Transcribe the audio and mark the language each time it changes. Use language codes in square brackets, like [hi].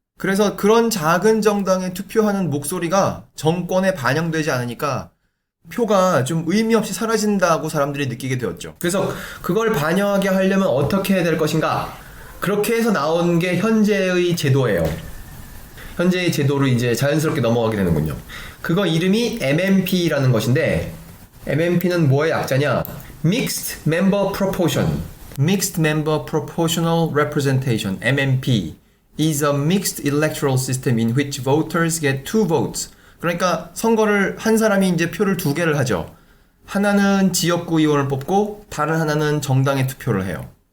[ko] 그래서 그런 작은 정당에 투표하는 목소리가 정권에 반영되지 않으니까 표가 좀 의미 없이 사라진다고 사람들이 느끼게 되었죠. 그래서 그걸 반영하게 하려면 어떻게 해야 될 것인가? 그렇게 해서 나온 게 현재의 제도예요. 현재의 제도로 이제 자연스럽게 넘어가게 되는군요. 그거 이름이 MMP라는 것인데 MMP는 뭐의 약자냐? [en] Mixed Member Proportion. Mixed Member Proportional Representation, MMP, is a mixed electoral system in which voters get two votes. [ko] 그러니까 선거를 한 사람이 이제 표를 두 개를 하죠. 하나는 지역구 의원을 뽑고 다른 하나는 정당에 투표를 해요.